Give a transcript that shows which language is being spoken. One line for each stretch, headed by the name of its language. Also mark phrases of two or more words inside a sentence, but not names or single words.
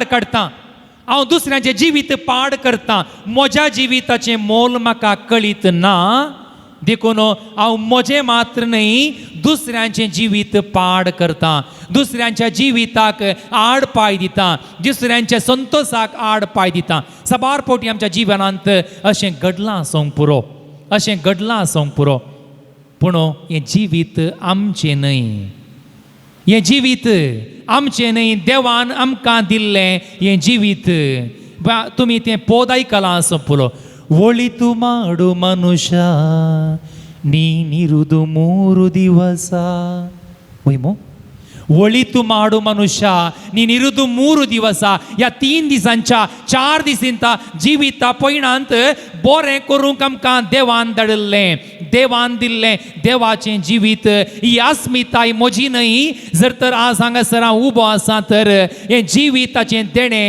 Konkani: काडटां हांव दुसऱ्यांचें जिवीत पाड करतां म्हज्या जिविताचें मोल म्हाका कळीत ना देखून हांव म्हजें मात्र न्हय दुसऱ्यांचें जिवीत पाड करतां दुसऱ्यांच्या जिविताक आड पाय दितां दुसऱ्यांच्या संतोशाक आड पाय दितां सबार पोटी आमच्या जिवनांत अशें घडलां आसूंक पुरो अशें घडलां आसूंक पुरो पूण हें जिवीत आमचें न्हय हें जिवीत आमचें न्हय देवान आमकां दिल्लें हें जिवीत तुमी तें पोद आयकलां आसूं पुरो
Kannada: ಒಳಿತು ಮಾಡು ಮನುಷ್ಯ ನೀನಿರುವುದು 3 ದಿವಸ ಒಯ್ಮೋ ಒಳಿತು ಮಾಡು ಮನುಷ್ಯ ನೀನಿರುವುದು 3
Konkani: दिवस या 3 दिसांच्या 4 दिसांत जिवीत पयणांत बरें करूंक आमकां देवान धाडिल्लें देवान दिल्लें देवाचें जिवीत ही अस्मिताय म्हजी न्हय जर तर आज हांगासर हांव उबो आसा तर हें जिविताचें देणें